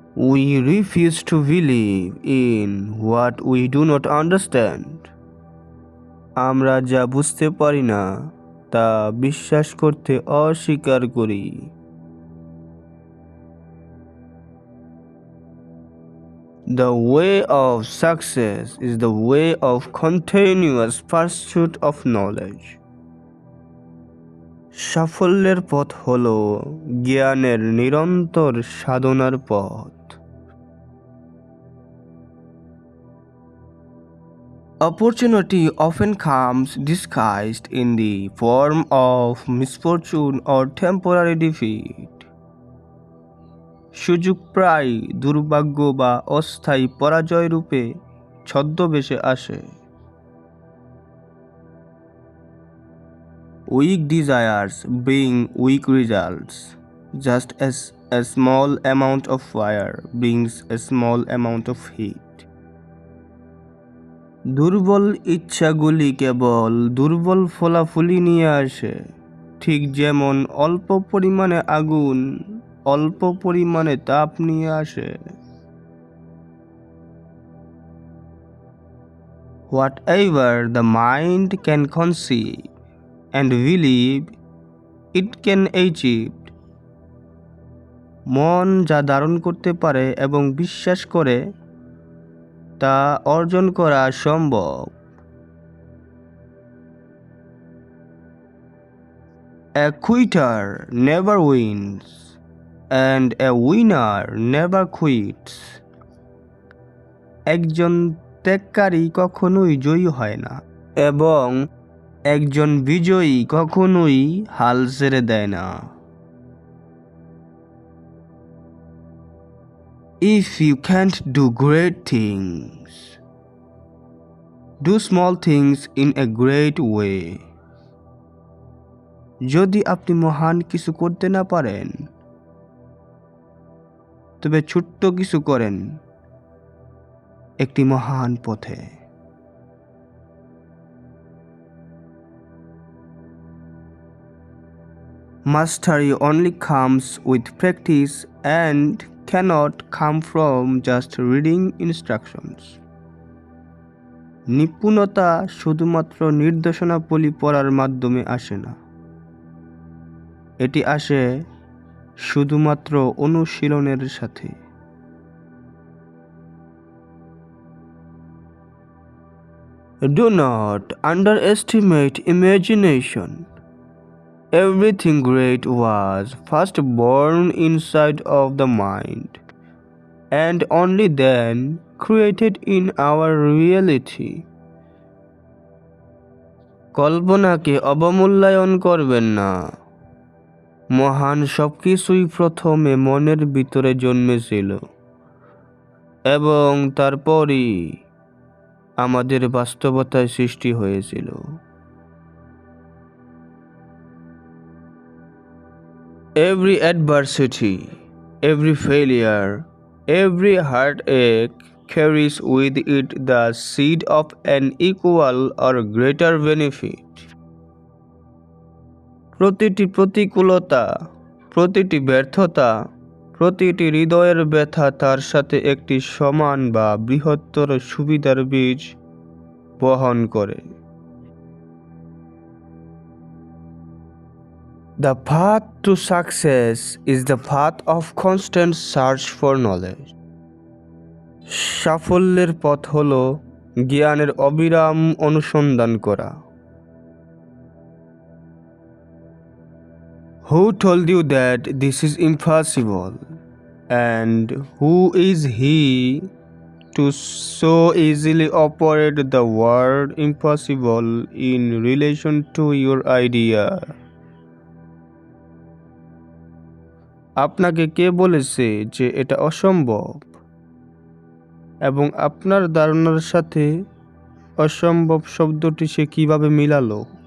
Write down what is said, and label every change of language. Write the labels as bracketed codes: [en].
[en] We refuse to believe in what we do not understand. [bn] আমরা যা বুঝতে পারি না তা বিশ্বাস করতে অস্বীকার করি। [en] The way of success is the way of continuous pursuit of knowledge. [bn] সাফল্যের পথ হল জ্ঞানের নিরন্তর সাধনার পথ। [en] Opportunity often comes disguised in the form of misfortune or temporary defeat. [bn] সুযোগ প্রায় দুর্ভাগ্য বা অস্থায়ী পরাজয় রূপে ছদ্মবেশে আসে। [en] Weak desires bring weak results, just as a small amount of fire brings a small amount of heat. [bn] দুর্বল ইচ্ছাগুলি কেবল দুর্বল ফলাফলই নিয়ে আসে, ঠিক যেমন অল্প পরিমাণে আগুন অল্প পরিমাণে তাপ নিয়ে আসে। [en] Whatever the mind can conceive and believe, it can achieve. [bn] মন যা ধারণ করতে পারে এবং বিশ্বাস করে তা অর্জন করা সম্ভব। [en] A quitter never wins and a winner never quits. [bn] একজন ত্যাগকারী কখনোই জয়ী হয় না এবং একজন বিজয়ী কখনোই হাল ছেড়ে দেয় না। [en] If you can't do great things, do small things in a great way. [bn] যদি আপনি মহান কিছু করতে না পারেন, তবে ছোট্ট কিছু করেন একটি মহান পথে। [en] Mastery only comes with practice and cannot come from just reading instructions. [bn] নিপুণতা শুধুমাত্র নির্দেশনাবলী পড়ার মাধ্যমে আসে না, এটি আসে শুধুমাত্র অনুশীলনের সাথে। [en] Do not underestimate imagination. Everything great was first born inside of the mind and only then created in our reality. [bn] কল্পনাকে অবমূল্যায়ন করবেন না। মহান সবকিছুই প্রথমে মনের ভিতরে জন্মেছিল এবং তারপরই আমাদের বাস্তবতায় সৃষ্টি হয়েছিল। [en] Every adversity, every failure, every heartache carries with it the seed of an equal or greater benefit. [bn] প্রতিটি প্রতিকূলতা, প্রতিটি ব্যর্থতা, প্রতিটি হৃদয়ের ব্যথা তার সাথে একটি সমান বা বৃহত্তর সুবিধার বীজ বহন করে। [en] The path to success is the path of constant search for knowledge. [bn] সাফল্যের পথ হল জ্ঞানের অবিরাম অনুসন্ধান করা। [en] Who told you that this is impossible? And who is he to so easily operate the word impossible in relation to your idea? [bn] আপনাকে কে বলেছে যে এটা অসম্ভব এবং আপনার ধারণার সাথে অসম্ভব শব্দটি সে কিভাবে মিলালো?